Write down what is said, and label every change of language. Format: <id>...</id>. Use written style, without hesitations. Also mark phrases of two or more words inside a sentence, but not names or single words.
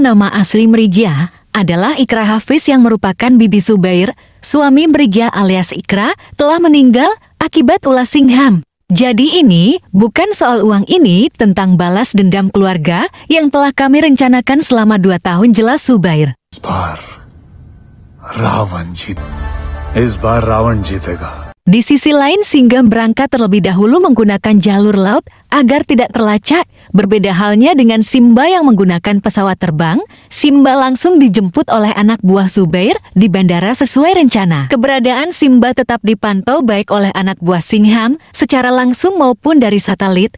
<id>Nama asli Mrigya adalah Ikra Hafiz yang merupakan bibi Zubair. Suami Mrigya alias Ikra telah meninggal akibat ulah Singham. Jadi ini bukan soal uang, ini tentang balas dendam keluarga yang telah kami rencanakan selama 2 tahun, jelas Zubair.</id> <hi>इस बार रावण जीतेगा।</hi> <id>Di sisi lain, Singham berangkat terlebih dahulu menggunakan jalur laut agar tidak terlacak. Berbeda halnya dengan Simba yang menggunakan pesawat terbang. Simba langsung dijemput oleh anak buah Zubair di bandara sesuai rencana. Keberadaan Simba tetap dipantau baik oleh anak buah Singham secara langsung maupun dari satelit.</id>